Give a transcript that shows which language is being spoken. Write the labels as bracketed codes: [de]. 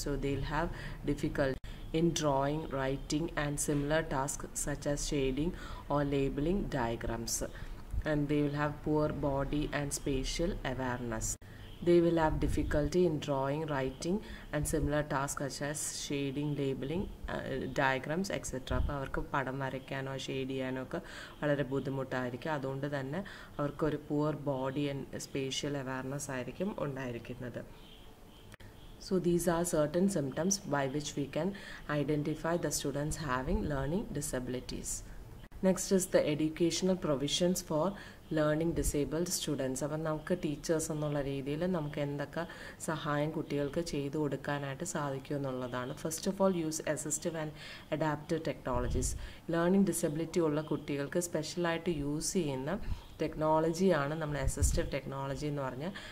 [en] So they'll have difficulty in drawing, writing and similar tasks such as shading or labeling diagrams. And they will have poor body and spatial awareness. They will have difficulty in drawing, writing and similar tasks such as shading, labeling, diagrams etc. [ml] അപ്പോൾ അവർക്ക് പടം വരയ്ക്കാനോ shade ചെയ്യാനോ ഒക്കെ വളരെ ബുദ്ധിമുട്ടായിരിക്കും. അതുകൊണ്ട് തന്നെ അവർക്കൊരു [en] poor body and spatial awareness [ml] ആയിരിക്കും ഉണ്ടായിരിക്കുന്നത്. [en] So these are certain symptoms by which we can identify the students having learning disabilities. Next is the educational provisions for learning disabled students. [ml] അപ്പം നമുക്ക് ടീച്ചേഴ്സ് എന്നുള്ള രീതിയിൽ നമുക്ക് എന്തൊക്കെ സഹായം കുട്ടികൾക്ക് ചെയ്തു കൊടുക്കാനായിട്ട് സാധിക്കും എന്നുള്ളതാണ്. [en] First of all use assistive and adaptive technologies. [ml] Learning disability ഉള്ള കുട്ടികൾക്ക് സ്പെഷ്യലായിട്ട് യൂസ് ചെയ്യുന്ന ടെക്നോളജിയാണ് നമ്മൾ അസിസ്റ്റീവ് ടെക്നോളജി എന്ന് പറഞ്ഞാൽ.